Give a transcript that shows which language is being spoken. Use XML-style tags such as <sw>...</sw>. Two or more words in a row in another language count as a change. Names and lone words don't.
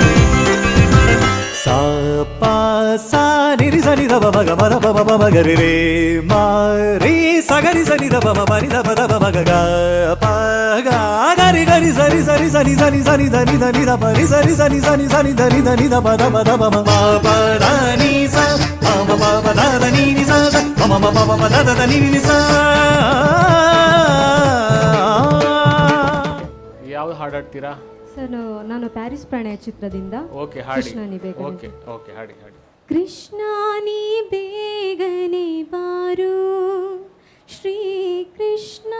<kn>ಸಾ ಪ ಸಾ ನಿರಿ ಸನಿ ದ ಬ ಗ ಮ ರ ಬ ಬ ಗ ರಿ ರೇ ಮ ರಿ ಸ ಗ ರಿ ಸನಿ ದ ಬ ಮ ರಿ ದ ಬ ದ ಬ ಗ ಗ ಪ ಗ ಗ ರಿ ಗ ರಿ ಸರಿ ಸರಿ ಸನಿ ಸನಿ ಸನಿ ದ ನಿ ದ ನಿ ದ ಪ ರಿ ಸರಿ ಸನಿ ಸನಿ ಸನಿ ದ ನಿ ದ ನಿ ದ ಪ ದ ಮ ಪ ಪ ದ ನಿ ಸ ಪ ಮ ಪ ಪ ದ ದ ನಿ ನಿ ಸ ಸ ಪ ಮ ಪ ಪ ಪ ದ ದ ನಿ ನಿ ಸ. ಯಾವ್ದು ಹಾಡು ಹಾಡ್ತೀರಾ ಸರ್ ನಾನು ಪ್ಯಾರಿಸ್ ಪ್ರಣಯ ಚಿತ್ರದಿಂದ ಓಕೆ ಹಾಡಿ ಕೃಷ್ಣ ನೀ ಬೇಗನೆ. ಓಕೆ ಓಕೆ ಹಾಡಿ ಹಾಡಿ. ಕೃಷ್ಣ ನೀ ಬೇಗನೆ ಬಾರು, ಶ್ರೀ ಕೃಷ್ಣ</kn>